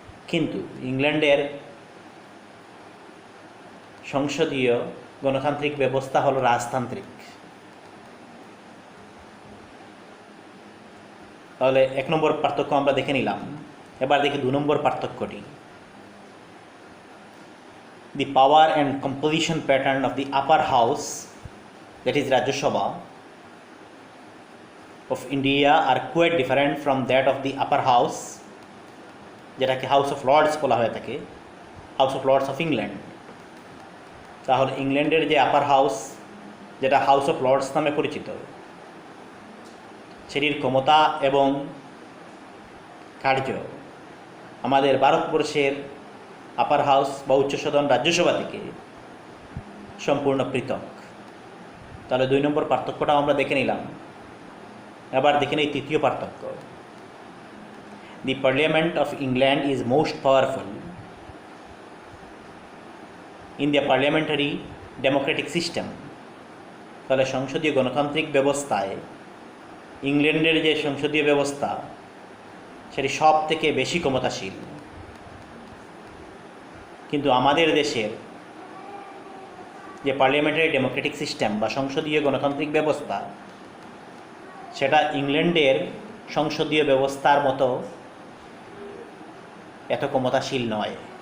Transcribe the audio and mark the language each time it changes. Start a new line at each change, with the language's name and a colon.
Bangla: কিন্তু ইংল্যান্ডের সংসদীয় গণতান্ত্রিক ব্যবস্থা হলো রাজতান্ত্রিক। তাহলে 1 নম্বর পার্থক্য আমরা দেখে নিলাম। এবার দেখি 2 নম্বর পার্থক্যটি।
English: The power and composition pattern of the upper house, that is Rajya Sabha of India, are quite different from that of the upper house,
Bangla: যেটাকে হাউস অফ লর্ডস বলা হয়ে থাকে, house of Lords of England. তাহলে ইংল্যান্ডের যে আপার house, যেটা house of Lords নামে পরিচিত, সেটির ক্ষমতা এবং কার্য আমাদের ভারতবর্ষের আপার হাউস বা উচ্চ সদন রাজ্যসভা থেকে সম্পূর্ণ পৃথক। তাহলে 2 নম্বর পার্থক্যটাও আমরা দেখে নিলাম। এবার দেখে নিই 3য় পার্থক্য।
English: The Parliament of England is most powerful in the parliamentary democratic system.
Bangla: তাহলে সংসদীয় গণতান্ত্রিক ব্যবস্থায় ইংল্যান্ডের যে সংসদীয় ব্যবস্থা, সেটি সব থেকে বেশি ক্ষমতাশীল। কিন্তু আমাদের দেশের যে পার্লামেন্টারি ডেমোক্রেটিক সিস্টেম বা সংসদীয় গণতান্ত্রিক ব্যবস্থা, সেটা ইংল্যান্ডের সংসদীয় ব্যবস্থার মতো এত ক্ষমতাশীল নয়।